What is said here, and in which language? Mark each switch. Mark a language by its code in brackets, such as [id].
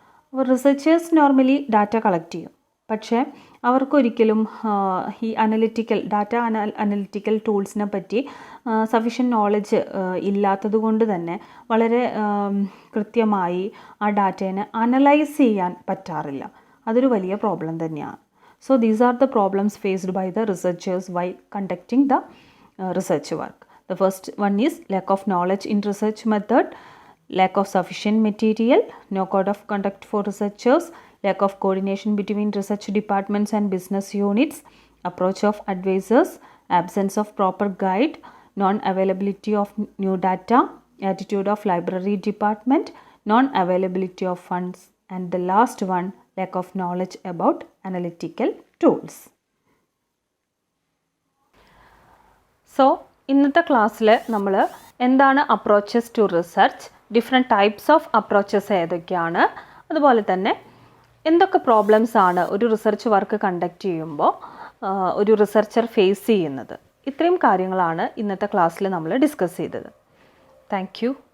[ml] അപ്പോൾ researchers normally data collect ചെയ്യും, പക്ഷേ അവർക്കൊരിക്കലും ഈ അനലിറ്റിക്കൽ ടൂൾസിനെ പറ്റി സഫിഷ്യൻറ്റ് നോളജ് ഇല്ലാത്തത് കൊണ്ട് തന്നെ വളരെ കൃത്യമായി ആ ഡാറ്റേനെ അനലൈസ് ചെയ്യാൻ പറ്റാറില്ല. അതൊരു വലിയ പ്രോബ്ലം തന്നെയാണ്. [en] So these are the problems faced by the researchers while conducting the research work. The first one is lack of knowledge in research method, lack of sufficient material, no code of conduct for researchers, lack of coordination between research departments and business units, approach of advisors, absence of proper guide, non-availability of new data, attitude of library department, non-availability of funds, and the last one, lack of knowledge about analytical tools. [ml] So ഇന്നത്തെ ക്ലാസ്സിൽ നമ്മൾ എന്താണ് approaches to research, [en] different types of approaches [ml] ഏതൊക്കെയാണ്, അതുപോലെ തന്നെ എന്തൊക്കെ problems ആണ് ഒരു റിസർച്ച് വർക്ക് കണ്ടക്ട് ചെയ്യുമ്പോൾ ഒരു റിസർച്ചർ ഫേസ് ചെയ്യുന്നത്, ഇത്രയും കാര്യങ്ങളാണ് ഇന്നത്തെ ക്ലാസ്സിൽ നമ്മൾ ഡിസ്കസ് ചെയ്തത്. Thank you.